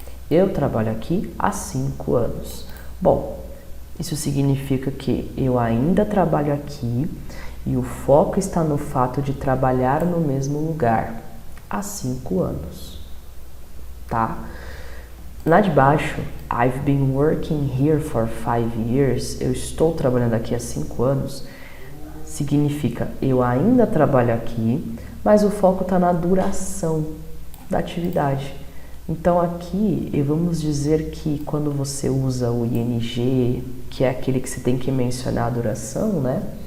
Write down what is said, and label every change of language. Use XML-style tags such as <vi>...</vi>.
<pt>Eu trabalho aqui há 5 anos. Bom, isso significa que eu ainda trabalho aqui e o foco está no fato de trabalhar no mesmo lugar há 5 anos, tá? Lá de baixo,</pt> <en>I've been working here for 5 years.</en> <pt>Eu estou trabalhando aqui há 5 anos. Significa, eu ainda trabalho aqui, mas o foco está na duração da atividade. Então aqui, vamos dizer que quando você usa o ing, que é aquele que você tem que mencionar a duração, né?</pt>